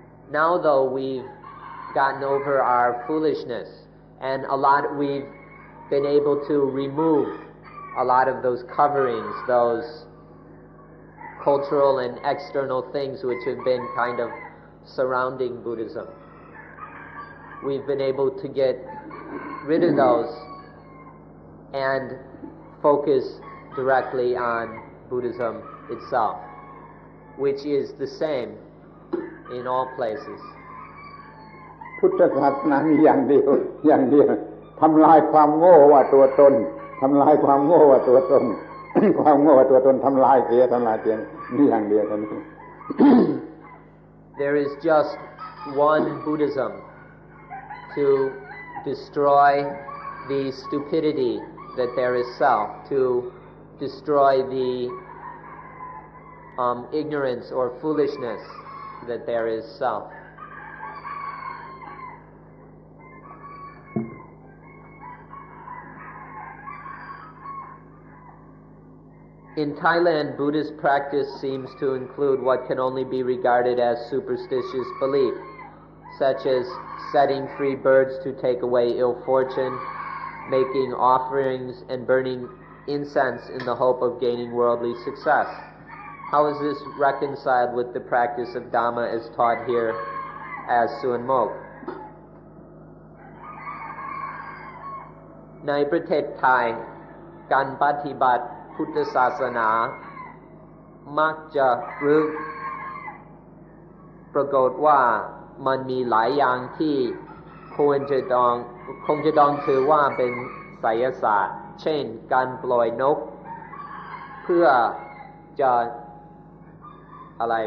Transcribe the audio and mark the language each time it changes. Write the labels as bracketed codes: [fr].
[en] Now though we've gotten over our foolishness and we've been able to remove a lot of those coverings, those cultural and external things which have been kind of surrounding Buddhism. We've been able to get rid of those and focus directly on Buddhism itself, which is the same in all places. [th] พุทธศาสนามีอย่างเดียวทำลายความโง่ว่าตัวตนทำลายความโง่ว่าตัวตน ความโง่ว่าตัวตนทำลายเสียมีอย่างเดียวเท่านี้ [en] There is just one Buddhism to destroy the stupidity that there is self, to destroy the ignorance or foolishness that there is self. In Thailand, Buddhist practice seems to include what can only be regarded as superstitious belief, such as setting free birds to take away ill fortune, making offerings and burning incense in the hope of gaining worldly success. How is this reconciled with the practice of Dhamma as taught here as Suan Mok? [th] ในประเทศไทยการปฏิบัติพุทธศาสนามักจะปรากฏว่ามันมีหลายอย่างที่คงจะต้องถือว่าเป็นไสยศาสตร์เช่นการปล่อยนกเพื่อจะอะไร